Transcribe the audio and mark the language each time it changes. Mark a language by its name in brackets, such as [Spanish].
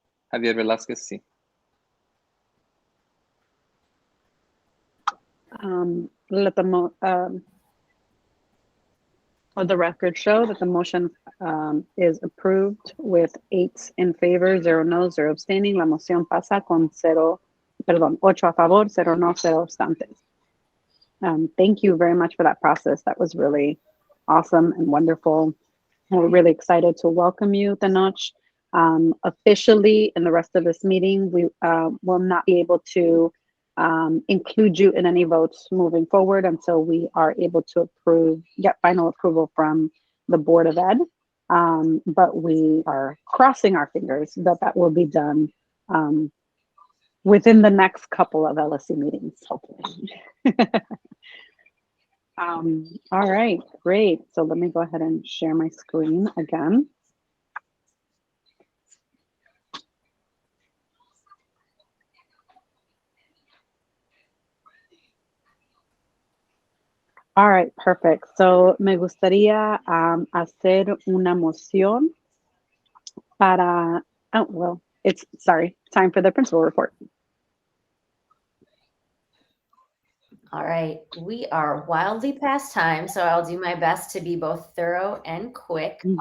[Spanish] Javier Velázquez, sí. [English] Let the record show that the motion is approved with 8 in favor, 0 no, 0 abstaining. [Spanish] La moción pasa con 8 a favor, 0 no, 0 abstantes. [English] Thank you very much for that process. That was really awesome and wonderful. We're really excited to welcome you, Tenoch. Officially, in the rest of this meeting, we will not be able to include you in any votes moving forward until we are able to get final approval from the Board of Ed. But we are crossing our fingers that will be done within the next couple of LSC meetings, hopefully. All right, great. So let me go ahead and share my screen again. All right, perfect. So [Spanish] me gustaría hacer una moción para, [English] time for the principal report. All right, we are wildly past time, so I'll do my best to be both thorough and quick.